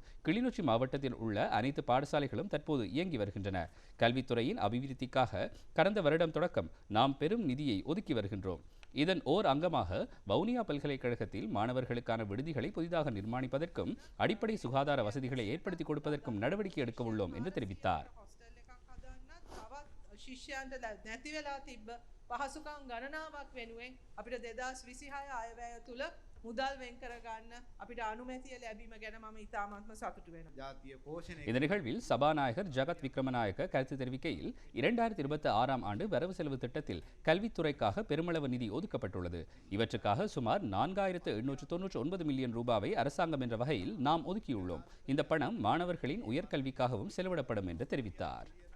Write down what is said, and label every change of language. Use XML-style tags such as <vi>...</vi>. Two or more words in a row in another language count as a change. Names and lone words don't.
<ta>கிளிநொச்சி மாவட்டத்தில் உள்ள அனைத்து பாடசாலைகளும் தற்போது இயங்கி வருகின்றன. கல்வித்துறையின் அபிவிருத்திக்காக கடந்த வருடம் தொடக்கம் நாம் பெரும் நிதியை ஒதுக்கி வருகின்றோம். இதன் ஓர் அங்கமாக வவுனியா பல்கலைக்கழகத்தில் மாணவர்களுக்கான விடுதிகளை புதிதாக நிர்மாணிப்பதற்கும் அடிப்படை சுகாதார வசதிகளை ஏற்படுத்தி கொடுப்பதற்கும் நடவடிக்கை எடுக்க உள்ளோம் என்று தெரிவித்தார்.</ta> <si>පහසුකම් ගණනාවක් වෙනුවෙන් අපිට 2026 අයවැය තුල මුදල් වෙන් කරගන්න අපිට අනුමැතිය ලැබීම ගැන මම ඉතාමත්ම සතුටු වෙනවා.</si> <ta>இந்த நிகழ்வில் சபாநாயகர் ஜகத் விக்ரமநாயக்க கருத்து தெரிவிக்கையில் 2026ஆம் ஆண்டு வரவு செலவு திட்டத்தில் கல்வித்துறைக்காக பெருமளவு நிதி ஒதுக்கப்பட்டுள்ளது. இவற்றுக்காக சுமார் 4899 மில்லியன் ரூபாவை அரசாங்கம் என்ற வகையில் நாம் ஒதுக்கியுள்ளோம். இந்த பணம் மாணவர்களின் உயர்கல்விக்காகவும் செலவிடப்படும் என்று தெரிவித்தார்.</ta>